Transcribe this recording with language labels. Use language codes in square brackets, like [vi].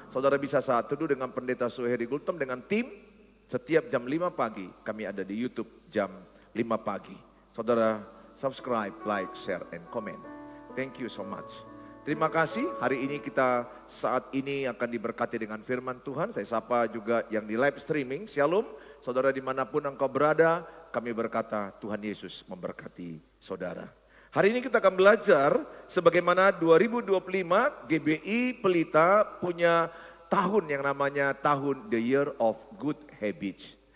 [id] Saudara bisa saat teduh dengan Pendeta Suheri Gultom dengan tim. Setiap jam 5 pagi kami ada di YouTube jam 5 pagi. [en] Saudara subscribe, like, share, and comment. Thank you so much. [id] Terima kasih, hari ini kita saat ini akan diberkati dengan firman Tuhan. Saya sapa juga yang di live streaming, Shalom. Saudara dimanapun engkau berada, kami berkata Tuhan Yesus memberkati saudara. Hari ini kita akan belajar sebagaimana 2025 GBI Pelita punya tahun yang namanya tahun [en] The Year of Good Habits.